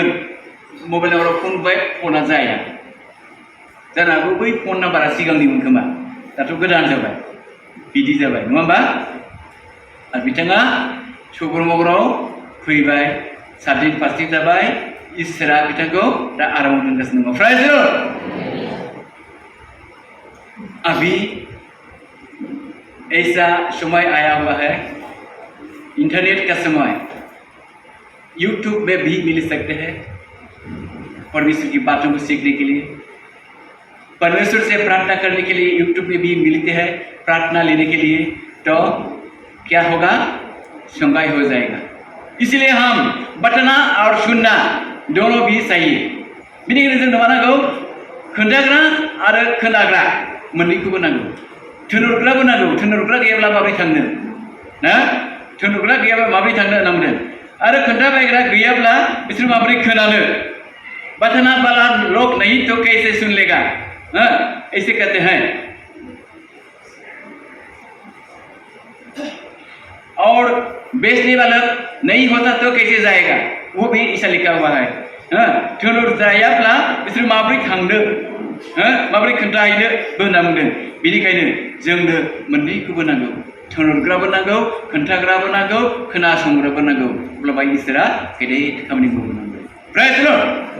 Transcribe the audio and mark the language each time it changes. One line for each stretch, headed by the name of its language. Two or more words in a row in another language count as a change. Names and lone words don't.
Bodo: मबाइल नाम्बाराव फन बुबाय, फना जाया। जानो हागौ बै फन नाम्बारा सिगांनिमोन खोमा, दाथ' गोदान जाबाय, बिदि जाबाय नङा होमबा? आरो बिथाङा सुबुरमगराव फैबाय, 7 दिन 5 दिन जाबाय। इसोरा बिथांखौ दा आरामाव दोनगासिनो दङ।
English: Praise the Lord.
Hindi: अभी ऐसा समय आया हुआ है, इंटरनेट का समय, यूट्यूब में भी मिल सकते हैं परमेश्वर की बातों को सीखने के लिए, परमेश्वर से प्रार्थना करने के लिए यूट्यूब में भी मिलते हैं प्रार्थना लेने के लिए। तो क्या होगा? संगाई हो जाएगा। इसलिए हम बताना और सुनना दोनों भी चाहिए।
Bodo: बेनिखायनो जोंनो मा नांगौ? खोन्थाग्रा आरो खोनाग्रा मोननैखौबो नांगौ। थुनहरग्राबो नांगौ। थुनहरग्रा गैयाब्ला माबोरै थांनो? थुनहरग्रा गैयाब्ला माबोरै थांनो होनना बुंदों। आरो खोन्थाबायग्रा गैयाब्ला बिसोर माबोरै खोनानो?
Hindi: बताना वाला लोग नहीं तो कैसे सुन लेगा? ऐसे कहते हैं। और बेचने वाला नहीं होता तो कैसे जाएगा, वो भी ऐसा लिखा हुआ है।
Bodo: थोनर जायाब्ला बिसोर माब्रै थांदों, माब्रै खोन्थाहैनो होनना बुंदों। बेनिखायनो जोंनो मोननैखौबो नांगौ, थोनहरग्राबो नांगौ, खोन्थाग्राबो नांगौ, खोनासंग्राबो नांगौ। अब्लाबा इसोरा गेदेर खामानि मावनांगौ।
English: Praise the Lord.